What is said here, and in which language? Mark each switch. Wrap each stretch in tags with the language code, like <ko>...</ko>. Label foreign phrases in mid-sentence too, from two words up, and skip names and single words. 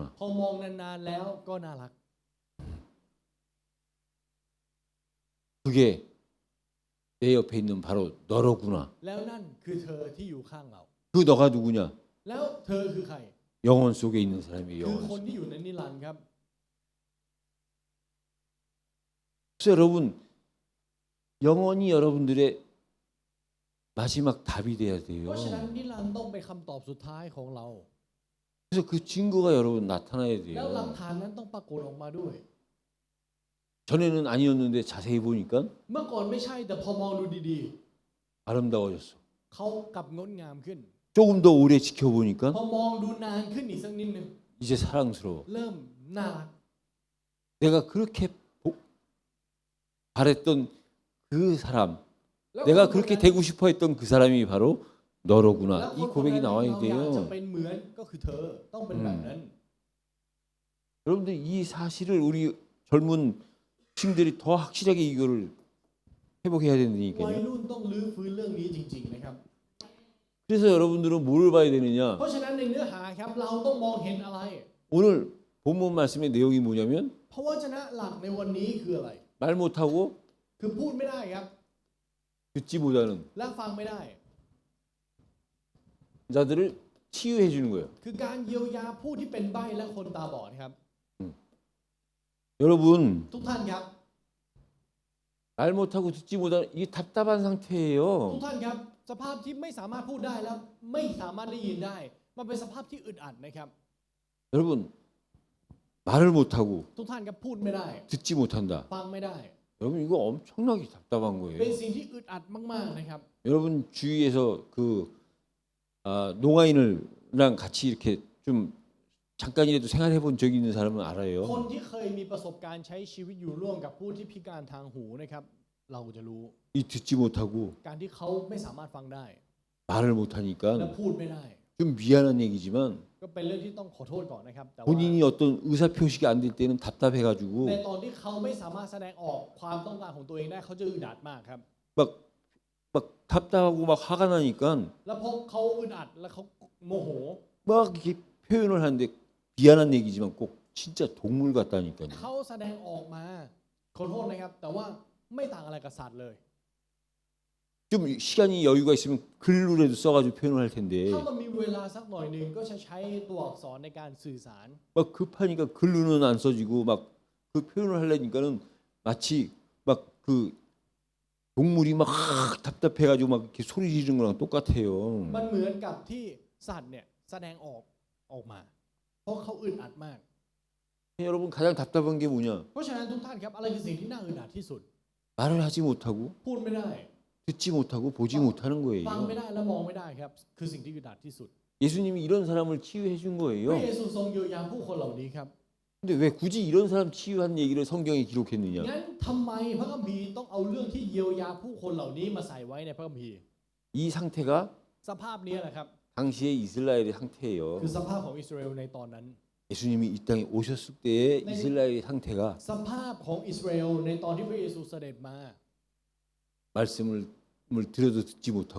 <th>พอมองนานๆแล้วก็น่ารัก</th> <ko>그게 내 옆에 있는 바로 너로구나.</ko> <th>แล้วนั่นคือเธอที่อยู่ข้างเรา</th> <ko>그 너가 누구냐?</ko> <th>แล้วเธอคือใคร</th> <ko>영혼 속에 있는 사람이에요.</ko> <th>คือ</th> <ko>영혼</ko> <th>คน</th> <ko>속에.</ko> <th>ที่อยู่ในนิรันดร์ครับ</th> <ko>그래서 여러분 영혼이 여러분들의 마지막 답이 돼야</ko> <th>เพ</th> <ko>돼요.</ko> <th>ราะฉะนั้นนิรันดร์ต้องเป็นคำตอบสุดท้ายของเรา</th> <ko>그래서 그 증거가 여러분 나타나야</ko> <th>แล้วหลัก</th> <ko>돼요.</ko> <th>ฐานนั้นต้องปรากฏออกมาด้วย</th> <ko>전에는 아니었는데 자세히 보니까</ko> <th>เมื่อก่อนไม่ใช่แต่พอมองดูดี</th> <ko>아름다워졌어.</ko> <th>ๆ เขากลับงดงามขึ้น</th> <ko>조금 더 오래 지켜보니까</ko> <th>พอมองดูนานขึ้นอีกสักนิดนึง</th> <ko>이제 사랑스러워.</ko> <th>เริ่มน่ารัก</th> <ko>내가 그렇게 바랬던 그 사람,</ko> <th>แล้ว</th> <ko>내가</ko> <th>คน</th> <ko>그렇게</ko> <th>นั้น</th> <ko>되고 싶어 했던 그 사람이 바로</ko> <th>แล้ว</th> <ko>너로구나.</ko> <th>ค</th> <ko>이</ko> <th>นคน</th> <ko>고백이</ko> <th>นั้นที่</th> <ko>나와야</ko> <th>เราอยากจะ</th> <ko>돼요.</ko> <th>เป็นเหมือนก็คือเธอต้องเป็นแบบนั้น</th> <ko>여러분들 이 사실을 우리 젊은 층들이 더 확실하게 이거를 회복해야</ko> <th>วัย</th> <ko>된다니까요.</ko> <th>รุ่นต้องรื้อฟื้นเรื่องนี้จริงๆนะครับ</th> <ko>그래서 여러분들은 뭘 봐야 되느냐?</ko> <th>เพราะฉะนั้นในเนื้อหาครับเราต้องมองเห็นอะไร</th> <ko>오늘 본문 말씀의 내용이 뭐냐면</ko> <th>พระวจนะหลักในวันนี้คืออะไร</th> <ko>말 못하고</ko> <th>คือพูดไม่ได้ครับ</th> <ko>듣지 못하는</ko> <th>และฟังไม่ได้</th> <ko>자들을 치유해 주는 거예요.</ko> <th>คือการเยียวยาผู้ที่เป็นใบ้และคนตาบอดครับ</th> <ko>여러분</ko> <th>ทุกท่านครับ</th> <ko>말 못하고 듣지 못하는 이게 답답한</ko> <th>ทุก</th> <ko>상태예요.</ko> <th>ท่านครับสภาพที่ไม่สามารถพูดได้แล้วไม่สามารถได้ยินได้ มันเป็นสภาพที่อึดอัดนะครับ</th> <ko>여러분 말을 못하고</ko> <th>ทุกท่านครับพูดไม่ได้</th> <ko>듣지 못한다.</ko> <th>ฟังไม่ได้</th> <ko>여러분 이거 엄청나게 답답한</ko> <th>เป็น</th> <ko>거예요.</ko> <th>สิ่งที่อึดอัดมากๆนะครับ</th> <ko>여러분 주위에서 그 농아인을랑 같이 이렇게 좀 잠깐이라도 생활해 본 적이 있는 사람은</ko> <th>คน</th> <ko>알아요.</ko> <th>ที่เคยมีประสบการณ์ใช้ชีวิตอยู่ร่วมกับผู้ที่พิการทางหูนะครับ เราจะรู้</th> <ko>이 듣지 못하고</ko> <th>การที่เขาไม่สามารถฟังได้</th> <ko>말을</ko> <th>และ</th> <ko>못하니까</ko> <th>พูดไม่ได้</th> <ko>좀 미안한 얘기지만</ko> <th>ก็เป็นเรื่องที่ต้องขอโทษก่อนนะครับแต่ว่า</th> <ko>본인이 어떤 의사 표시가 안 될 때는 답답해가지고</ko> <th>ในตอนที่เขาไม่สามารถแสดงออกความต้องการของตัวเองได้เขาจะอึดอัดมากครับ</th> <ko>막 답답하고 막 화가 나니까</ko> <th>แล้วพอเขาอึดอัดแล้วเขาโมโห</th> <ko>막 이렇게 표현을 하는데 미안한 얘기지만 꼭 진짜 동물 같다니까요.</ko> <th>เขาแสดงออกมาขอโทษนะครับ แต่ว่าไม่ต่างอะไรกับสัตว์เลย</th> <ko>좀 시간이 여유가 있으면 글로라도 써가지고 표현을 할 텐데</ko> <th>ถ้ามันมีเวลาสักหน่อยหนึ่งก็จะใช้ตัวอักษรในการสื่อสาร</th> <ko>막 급하니까 글로는 안 써지고 막 그 표현을 하려니까는 마치 막 그 동물이 막 답답해가지고 막 이렇게 소리 지르는 거랑 똑같아요.</ko> <th>มันเหมือนกับที่สัตว์เนี่ยแสดงออกมา เพราะเขาอึดอัดมาก</th> <ko>여러분 가장 답답한 게 뭐냐?</ko> <th>เพราะฉะนั้นทุกท่านครับอะไรคือสิ่งที่น่าอึดอัดที่สุด</th> <ko>말을 하지 못하고</ko> <th>พูดไม่ได้</th> <ko>듣지 못하고 보지 못하는</ko> <th>ฟังไม่</th> <ko>거예요.</ko> <th>ได้และมองไม่ได้ครับ คือสิ่งที่อึดอัดที่สุด</th> <ko>예수님이 이런 사람을 치유해 준</ko> <th>พระ</th> <ko>거예요.</ko> <th>เยซูทรงเยียวยาผู้คนเหล่านี้ครับ</th> <ko>근데 왜 굳이 이런 사람 치유한 얘기를 성경에 기록했느냐?</ko> <th>งั้นทำไมพระคัมภีร์ต้องเอาเรื่องที่เยียวยาผู้คนเหล่านี้มาใส่ไว้ในพระคัมภีร์</th> <ko>이 상태가</ko> <th>สภาพนี้นะครับ</th> <ko>당시의 이스라엘의 상태예요.</ko> <th>คือสภาพของอิสราเอลในตอนนั้น</th> <ko>예수님이 이 땅에 오셨을 때의 이스라엘의 상태가</ko> <th>สภาพของอิสราเอลในตอนที่พระเยซูเสด็จมา</th> <ko>말씀을 들어도 듣지 못하고</ko>